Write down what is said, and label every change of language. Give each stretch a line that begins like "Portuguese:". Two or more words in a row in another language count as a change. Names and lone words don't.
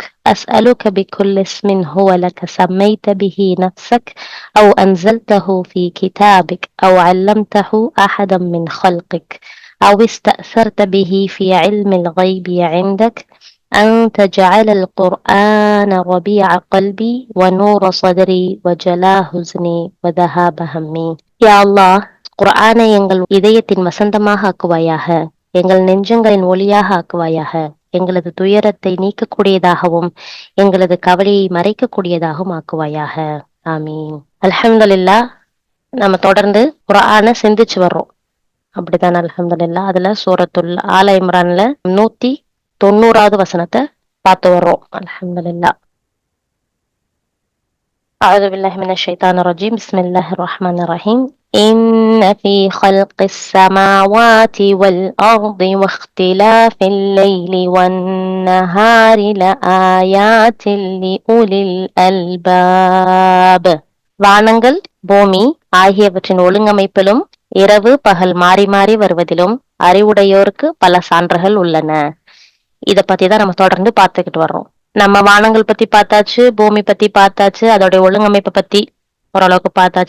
Arabic: أسألك بكل اسم هو لك سميت به نفسك أو أنزلته في كتابك أو علمته أحدا من خلقك أو استأثرت به في علم الغيب عندك أن تجعل القرآن ربيع قلبي ونور صدري وجلاء حزني وذهاب همي. يا الله,
Tamil: குர்ஆனை எங்கள் இதயத்தின் வசந்தமாக ஆக்குவாயாக, எங்கள் நெஞ்சங்களின் ஒளியாக ஆக்குவாயாக, எங்களது துயரத்தை நீக்கக்கூடியதாகவும் எங்களது கவலையை மறைக்கக்கூடியதாகவும் ஆக்குவாயாக.
Arabic: آمين. الحمد لله.
Tamil: நம்ம தொடர்ந்து குர்ஆனை சிந்திச்சு வர்றோம், அப்படித்தானே?
Arabic: الحمد لله.
Tamil: அதுல சூரத்துல் ஆல இம்ரான்ல 190வது வசனத்தை பார்த்து வர்றோம்.
Arabic: الحمد لله. أعوذ بالله من الشيطان الرجيم. بسم الله الرحمن الرحيم. إن في خلق السماوات والأرض واختلاف الليل والنهار لآيات لأولي الألباب.
Tamil: வானங்கள், பூமி ஆகியவற்றின் ஒழுங்கமைப்பிலும் இரவு பகல் மாறி மாறி வருவதிலும் அறிவுடையோருக்கு பல சான்றுகள் உள்ளன. இத பத்தி தான் நம்ம தொடர்ந்து பார்த்துக்கிட்டு வர்றோம். நம்ம வானங்கள் பத்தி பார்த்தாச்சு, பூமி பத்தி பார்த்தாச்சு, அதோடைய ஒழுங்கமைப்பை பத்தி ஓரளவுக்கு பார்த்தாச்சு.